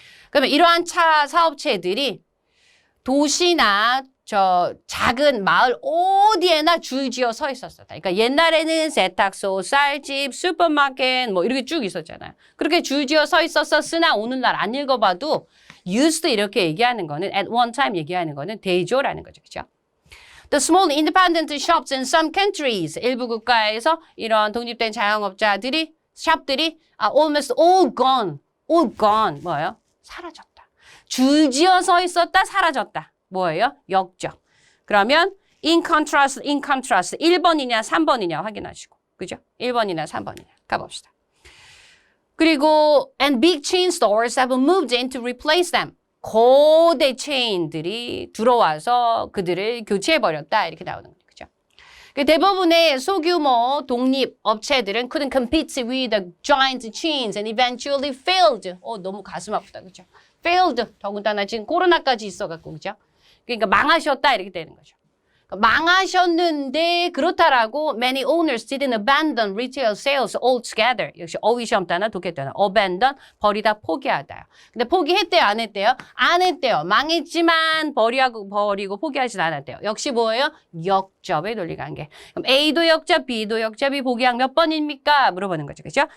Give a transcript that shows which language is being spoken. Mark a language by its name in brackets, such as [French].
[Korean] 그러면 이러한 사업체들이 도시나 작은 마을 어디에나 줄지어 서 있었다. 그러니까 옛날에는 세탁소, 쌀집, 슈퍼마켓 뭐 이렇게 쭉 있었잖아요. 그렇게 줄지어 서 있었으나 오늘날 안 읽어봐도 used 이렇게 얘기하는 거는 at one time 얘기하는 거는 대조라는 거죠. 그렇죠? [English] The small independent shops in some countries. [Korean] 일부 국가에서 이런 독립된 자영업자들이 샵들이 [English] almost all gone. [Korean] 뭐예요? 사라졌다. 줄지어 서 있었다, 사라졌다. 뭐예요? 역적. 그러면 [English] in contrast. [Korean] 1번이냐 3번이냐 확인하시고. 그죠? 1번이냐 3번이냐. 가봅시다. 그리고 [English] and big chain stores have moved in to replace them. [Korean] 거대 체인들이 들어와서 그들을 교체해버렸다. 이렇게 나오는 거죠. 그죠? 대부분의 소규모 독립 업체들은 [English] couldn't compete with the giant chains and eventually failed. [Korean] 너무 가슴 아프다. 그죠? failed. 더군다나 지금 코로나까지 있어갖고. 그죠? 그러니까 망하셨다. 이렇게 되는 거죠. 망하셨는데 그렇다라고 [English] many owners didn't abandon retail sales altogether. [Korean] 역시 어휘 시험 단어 독해 단어 abandon 버리다 포기하다요. 근데 포기했대요 안 했대요? 안 했대요. 망했지만 버리고 포기하진 않았대요. 역시 뭐예요? 역접의 논리 관계. 그럼 A도 역접, B도 역접이 보기항 몇 번입니까? 물어보는 거죠. 그렇죠?